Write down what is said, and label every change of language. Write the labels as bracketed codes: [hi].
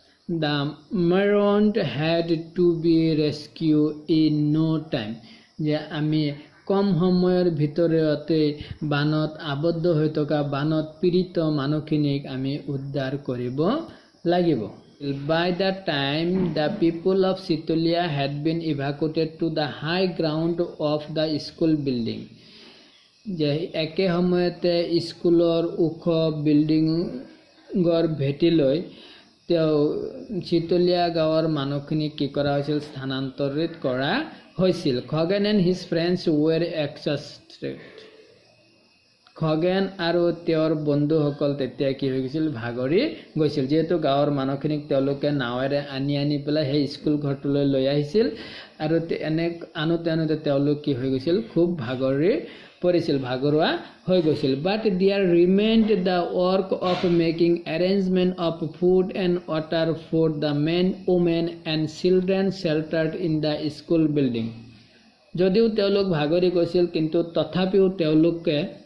[en] The Marooned had to be rescued in no time, [as] যে আমি কম সময়ৰ ভিতৰতে বানত আবদ্ধ হৈ থকা বানত পীড়িত মানুহখিনিক আমি উদ্ধাৰ কৰিব লাগিব। [en] By the time the people of Situlia had been evacuated to the high ground of the school building, [as] যে একে সময়তে স্কুলৰ ওখ বিল্ডিঙৰ ভেটিলৈ তেওঁ চিতলীয়া গাঁৱৰ মানুহখিনিক কি কৰা হৈছিল? স্থানান্তৰিত কৰা হৈছিল। [en] Khagen and his friends were exhausted, [as] Khagen আৰু তেওঁৰ বন্ধুসকল তেতিয়া কি হৈ গৈছিল ভাগৰি গৈছিল যেহেতু গাঁৱৰ মানুহখিনিক তেওঁলোকে নাৱেৰে আনি পেলাই সেই স্কুল ঘৰটোলৈ লৈ আহিছিল আৰু এনে আনোতে তেওঁলোক কি হৈ গৈছিল খুব ভাগৰি পৰিছিল ভাগৰুৱা হৈ গৈছিল [en] but there remained the work of making arrangement of food and water for the men women and children sheltered in the school building [as] যদিও তেওঁলোক ভাগৰি গৈছিল কিন্তু তথাপিও তেওঁলোকে